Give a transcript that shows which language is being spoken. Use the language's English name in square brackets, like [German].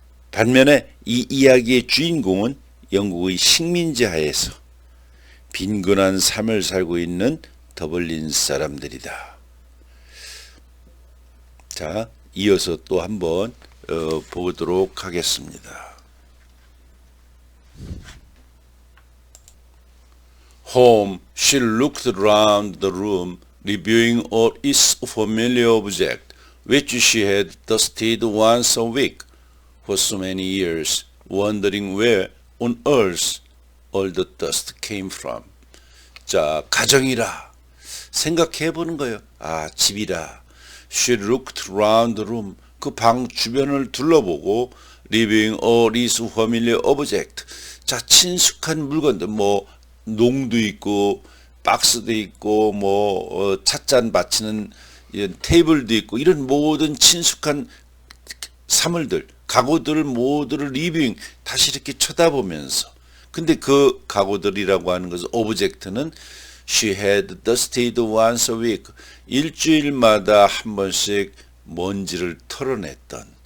[Korean] 반면에 이 이야기의 주인공은 영국의 식민지 하에서 빈곤한 삶을 살고 있는 더블린 사람들이다. 자, 이어서 또 한번 보도록 하겠습니다. [English] Home, she looked around the room, reviewing all its familiar objects, which she had dusted once a week for so many years, wondering where on earth all the dust came from. [Korean] 자, 가정이라 생각해 보는 거예요. 집이라. [English] She looked around the room. [Korean] 그 방 주변을 둘러보고 [English] reviewing all its familiar objects. [Korean] 자, 친숙한 물건들, 뭐 농도 있고 박스도 있고 뭐 찻잔 받치는 테이블도 있고 이런 모든 친숙한 사물들, 가구들 모두를 리뷰잉 다시 이렇게 쳐다보면서, 근데 그 가구들이라고 하는 것은 오브젝트는 [English] she had dusted once a week, [Korean] 일주일마다 한 번씩 먼지를 털어냈던